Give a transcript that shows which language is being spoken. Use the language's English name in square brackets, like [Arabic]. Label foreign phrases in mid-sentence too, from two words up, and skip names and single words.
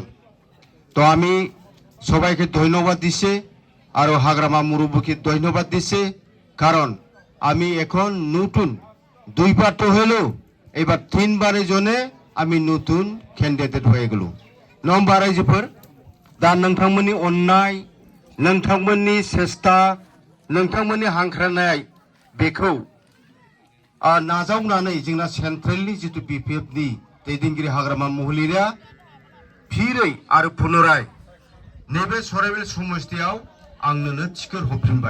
[Bangla] তো আমি সবাইকে ধন্যবাদ দিছে আর হাগ্রামা মুরব্বীকে ধন্যবাদ দিছে, কারণ আমি এখন নতুন 2বার তো হলো, এবার 3বারের জন্য আমি নতুন ক্যান্ডিডেট হয়ে গেল। [Bodo] নম্বর রাयजोफोर दा नोंथांमोननि अननाय, नोंथांमोननि सेस्ता, नोंथांमोननि हांख्रायनाय बेखौ नाजावनानै जोंना सेन्ट्रेलनि जितु बिपिएफनि दैदेनगिरि हाग्रामा महिलारिया फिरै आरो पुनराय नैबे सराइबिल समस्तियाव आंनोनो टिकेट हरफिनबाय।